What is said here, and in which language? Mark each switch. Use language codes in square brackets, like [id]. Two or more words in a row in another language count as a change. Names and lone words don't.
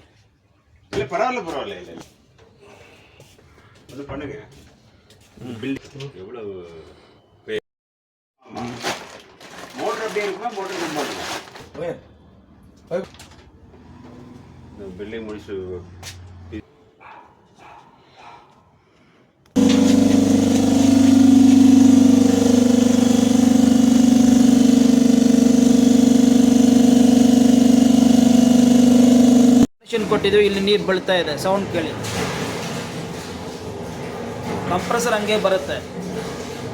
[ta] இல்லை பரவாயில்ல இல்லை ஒன்று பண்ணுங்க. பில்டிங் எவ்வளோ மோட்டர் அப்படியே இருக்குமா? மோட்டர் ரொம்ப இருக்குமா? பில்டிங் முடிச்சு [kn] ಕೊಟ್ಟಿದ್ದೀವಿ. ಇಲ್ಲಿ ನೀರು ಬೀಳ್ತಾ ಇದೆ, ಸೌಂಡ್ ಕೇಳಿ. ಕಂಪ್ರೆಸರ್ ಹಂಗೆ ಬರುತ್ತೆ.